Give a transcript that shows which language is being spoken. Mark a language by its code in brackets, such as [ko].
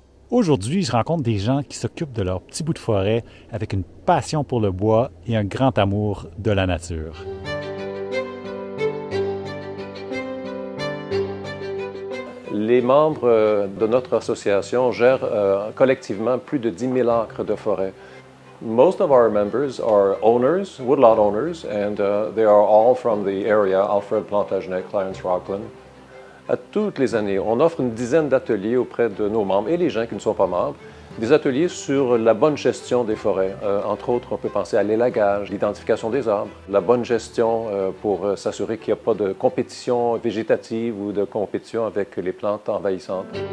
[fr] Aujourd'hui, je rencontre des gens qui s'occupent de leur petit bout de forêt avec une passion pour le bois et un grand amour de la nature. Les membres de notre association gèrent collectivement plus de 10 000 acres de forêt. [en] Most of our members are owners, woodlot owners, and they are all from the area, Alfred, Plantagenet, Clarence, Rockland. [fr] À toutes les années, on offre une dizaine d'ateliers auprès de nos membres et les gens qui ne sont pas membres, des ateliers sur la bonne gestion des forêts. Entre autres, on peut penser à l'élagage, l'identification des arbres, la bonne gestion pour s'assurer qu'il n'y a pas de compétition végétative ou de compétition avec les plantes envahissantes.